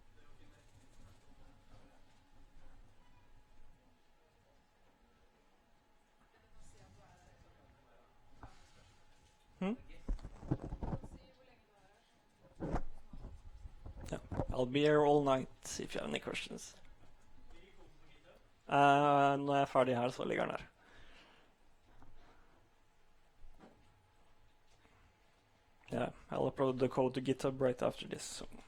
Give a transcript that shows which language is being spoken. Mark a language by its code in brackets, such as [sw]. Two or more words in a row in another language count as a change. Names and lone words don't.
[en] Yeah, I'll be here all night if you have any questions. [no] Når jeg er ferdig her, så ligger den der. [en] Yeah, I'll upload the code to GitHub right after this. So.